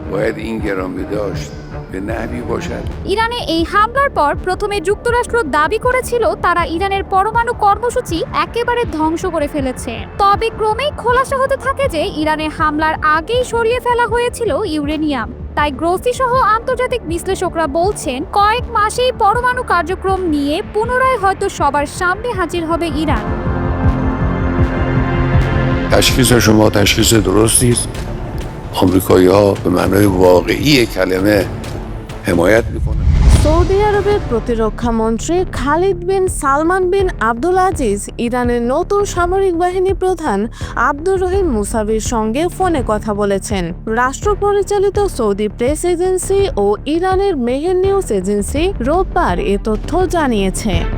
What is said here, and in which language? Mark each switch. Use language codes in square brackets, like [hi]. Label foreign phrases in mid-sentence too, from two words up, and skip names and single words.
[bn] ইরানে এই হামলার পর প্রথমে যুক্তরাষ্ট্র দাবি করেছিল তারা ইরানের পরমাণু কর্মসূচি একেবারে ধ্বংস করে ফেলেছে। তবে ক্রমেই খোলাসা হতে থাকে যে ইরানে হামলার আগেই সরিয়ে ফেলা হয়েছিল ইউরেনিয়াম। তাই গ্রোসি সহ আন্তর্জাতিক বিশ্লেষকরা বলছেন, কয়েক মাসেই পরমাণু কার্যক্রম নিয়ে পুনরায় হয়তো সবার সামনে হাজির হবে ইরান। [fa] تشخیص شما تشخیص درستی است. آمریکایی‌ها به معنای واقعی کلمه حمایت می‌کنند. [bn] সৌদি আরবের প্রতিরক্ষা মন্ত্রী খালিদ বিন সালমান বিন আব্দুল আজিজ ইরানের নতুন সামরিক বাহিনী প্রধান আব্দুর রহিম মুসাভির সঙ্গে ফোনে কথা বলেছেন। রাষ্ট্র পরিচালিত সৌদি প্রেস এজেন্সি ও ইরানের মেহের নিউজ এজেন্সি রোববার এ তথ্য জানিয়েছে।